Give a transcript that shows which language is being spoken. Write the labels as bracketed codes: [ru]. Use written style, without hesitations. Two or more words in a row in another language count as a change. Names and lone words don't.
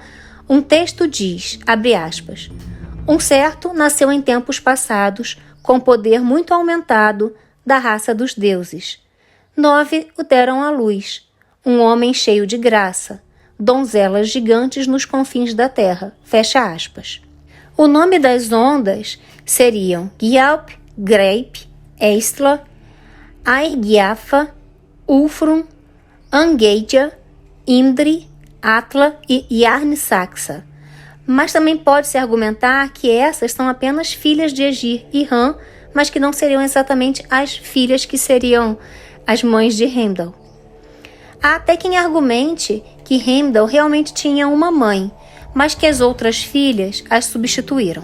[pt] Um texto diz, abre aspas, um certo nasceu em tempos passados, com poder muito aumentado, da raça dos deuses. 9 o deram à luz, um homem cheio de graça, donzelas gigantes nos confins da terra, fecha aspas. O nome das ondas seriam Gialp, Greip, Eistla, Airgiafa, Ulfrun, Angeidja, Indri, Atla e Yarn-Saxa. Mas também pode-se argumentar que essas são apenas filhas de Aegir e Ran, mas que não seriam exatamente as filhas que seriam as mães de Heimdall. Há até quem argumente que Heimdall realmente tinha uma mãe, mas que as outras filhas as substituíram.